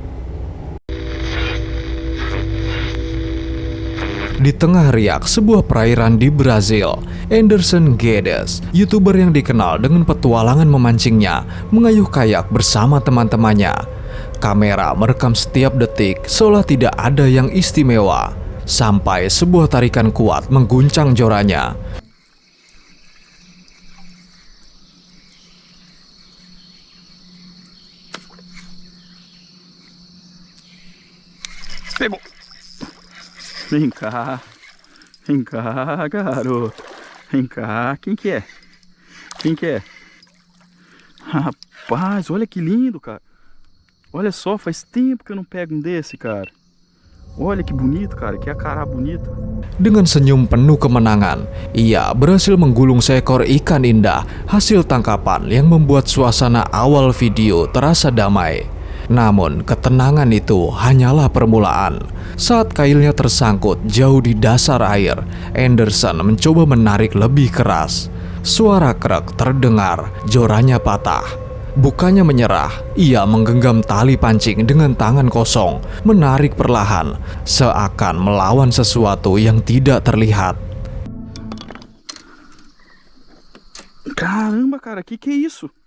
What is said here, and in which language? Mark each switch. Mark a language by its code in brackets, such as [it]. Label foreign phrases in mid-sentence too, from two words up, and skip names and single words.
[id] Di tengah riak sebuah perairan di Brazil, Anderson Guedes, YouTuber yang dikenal dengan petualangan memancingnya, mengayuh kayak bersama teman-temannya. Kamera merekam setiap detik seolah tidak ada yang istimewa, sampai sebuah tarikan kuat mengguncang joranya. [pt] Pegou. Vem cá, garoto. Vem cá, quem que é? Quem que é? Rapaz, olha que lindo, cara. Olha só, faz tempo que eu não pego um desse, cara. Olha que bonito, cara, que acará bonito. [id] Dengan senyum penuh kemenangan, ia berhasil menggulung seekor ikan indah hasil tangkapan yang membuat suasana awal video terasa damai. Namun ketenangan itu hanyalah permulaan. Saat kailnya tersangkut jauh di dasar air, Anderson mencoba menarik lebih keras. Suara krek terdengar, joranya patah. Bukannya menyerah, ia menggenggam tali pancing dengan tangan kosong, menarik perlahan, seakan melawan sesuatu yang tidak terlihat. [pt] Caramba, cara, que é isso?